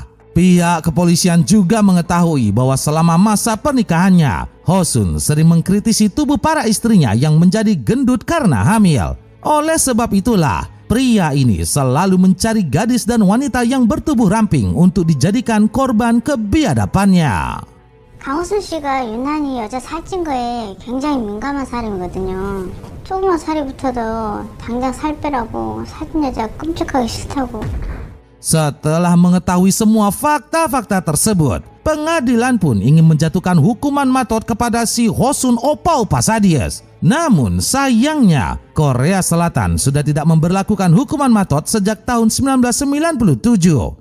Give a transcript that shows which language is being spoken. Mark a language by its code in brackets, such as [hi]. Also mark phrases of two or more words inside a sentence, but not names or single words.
[id] Pihak kepolisian juga mengetahui bahwa selama masa pernikahannya, Hosun sering mengkritisi tubuh para istrinya yang menjadi gendut karena hamil. Oleh sebab itulah, pria ini selalu mencari gadis dan wanita yang bertubuh ramping untuk dijadikan korban kebiadabannya. [ko] 강호순 씨가 유난히 여자 살찐 거에 굉장히 민감한 사람이거든요. 조그만 살이 붙어도 당장 살 빼라고 살찐 여자 끔찍하기 싫다고. [id] Setelah mengetahui semua fakta-fakta tersebut, pengadilan pun ingin menjatuhkan hukuman maut kepada si Hosun opa-opa sadis. Namun sayangnya, Korea Selatan sudah tidak memberlakukan hukuman maut sejak tahun 1997.